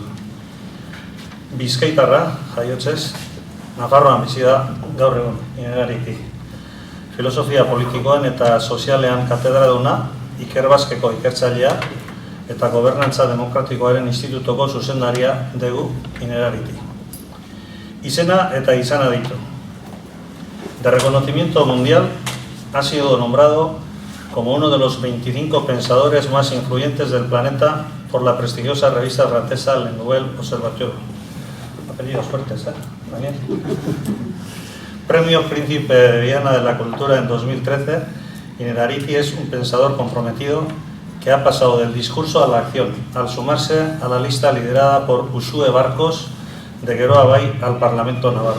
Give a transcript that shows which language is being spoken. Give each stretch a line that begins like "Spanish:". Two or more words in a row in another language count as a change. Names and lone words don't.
Basque: Bizkaitarra, jaiotzez, Nafarroan bizi da gaur egun Ineraritik. Filosofia politikoan eta sozialean katedraduna, Iker Baskeko ikertzailea eta Gobernantza Demokratikoaren Institutoko zuzendaria dugu Ineraritik. Izena eta izana ditu.
Spanish: De reconocimiento mundial, ha sido nombrado como uno de los 25 pensadores más influyentes del planeta por la prestigiosa revista francesa Le Nouvel Observateur. Apellidos fuertes, Daniel. Premio Príncipe de Viana de la Cultura en 2013, Inerariti es un pensador comprometido que ha pasado del discurso a la acción, al sumarse a la lista liderada por Uxue Barkos de Geroa Bai al Parlamento Navarro.